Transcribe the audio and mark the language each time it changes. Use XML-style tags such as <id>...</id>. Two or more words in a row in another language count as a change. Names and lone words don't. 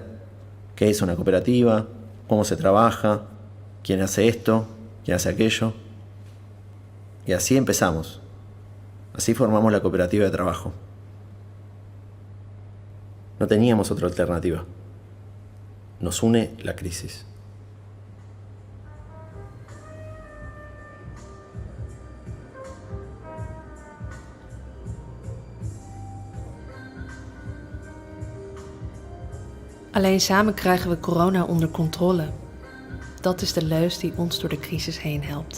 <es>¿Qué es una cooperativa? ¿Cómo se trabaja? ¿Quién hace esto? ¿Quién hace aquello? Y así empezamos. Así formamos la cooperativa de trabajo. No teníamos otra alternativa. Nos une la crisis.</es> <nl>Alleen samen krijgen we corona onder controle. Dat is de leus die ons door de crisis heen helpt.</nl>